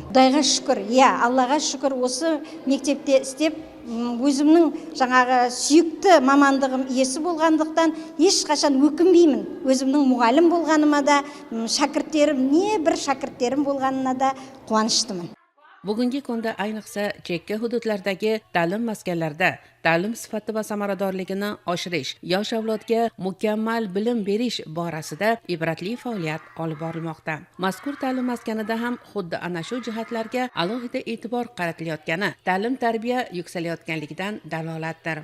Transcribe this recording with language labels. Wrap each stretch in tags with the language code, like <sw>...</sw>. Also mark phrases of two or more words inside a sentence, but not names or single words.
<kk>Құдайға шүкір, Аллаға шүкір, осы мектепте істеп, өзімнің сүйікті мамандығым иесі болғандықтан ешқашан өкінбеймін. Өзімнің мұғалім болғаныма да, бір шәкірттерім болғанына да қуаныштымын.</kk> <uz>Bugungi kunda ayniqsa chekka hududlardagi ta'lim maskanlarida ta'lim sifati va samaradorligini oshirish, yosh avlodga mukammal bilim berish borasida ibratli faoliyat olib borilmoqda. Mazkur ta'lim maskanida ham xuddi ana shu jihatlarga alohida e'tibor qaratilayotgani ta'lim-tarbiya yuksalayotganligidan dalolatdir.</uz>